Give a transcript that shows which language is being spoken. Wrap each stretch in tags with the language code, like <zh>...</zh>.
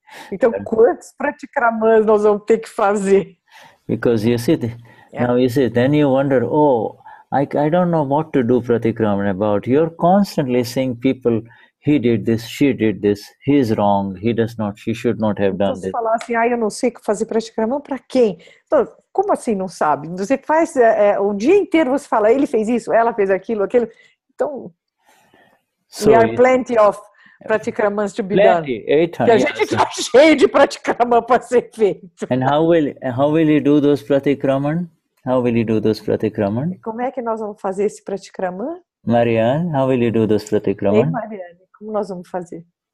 <pt>Então, quantos pratikramans nós vamos ter que fazer?</pt> <en>Because you see, now you see, then you wonder, I don't know what to do pratikraman about. You're constantly seeing people. He did this, she did this, he's wrong, he does not, she should not have done this.</en> <pt>Você falar assim, eu não sei o que fazer praticamente, para quem? Então, como assim não sabe? Você faz o dia inteiro, você fala, ele fez isso, ela fez aquilo.</pt> <en>Então, we are plenty of pratikramans to be done.</en> <pt>Que a gente está cheio de pratikramans para ser feito.</pt> <en>And how will you do those pratikraman? How will you do those pratikraman?</en> <pt>Como é que nós vamos fazer esse pratikraman?</pt> <en>Marianne, how will you do those pratikraman?</en> <pt>Ei, Mariane, como nós vamos fazer?</pt>